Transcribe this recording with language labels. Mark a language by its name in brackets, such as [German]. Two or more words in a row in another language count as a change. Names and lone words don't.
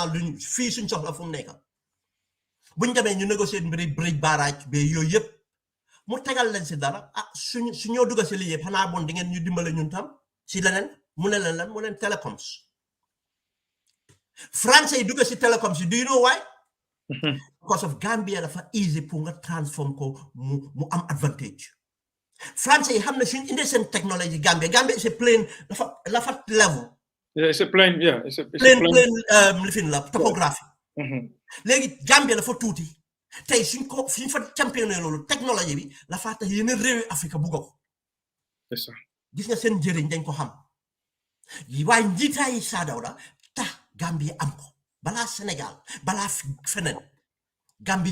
[Wolof] luñ fii suñ soxla fu mu nekk buñ demee ñu négocier mbiri bridge barrage ba yooyu yëpp mu tegal leen si dara su ñoo dugg si lii yëpp xanaa bon di ngeen ñu dimbale ñun tam si leneen mu ne leen lan mu leen [French] télécoms français [Wolof] yi dugg si télécoms yi [English] do you know why because of Gambia [Wolof] dafa easy pour nga transform ko mu am advantage français yi xam ne suñ indi seen technologie [English] Gambia is a plain [Wolof] dafa level [English] it's a plain [Wolof] plain lifin la topographie léegi Gambia dafa tuuti tey suñ fa championné loolu technologie bi la faa tax yeneen réewi Afrique bugg ko gis nga seen njëriñ dañ ko xam waaye njiitaayi Saa Dawda tax Gambie am ko balaa Sénégal balaa feneen Gambie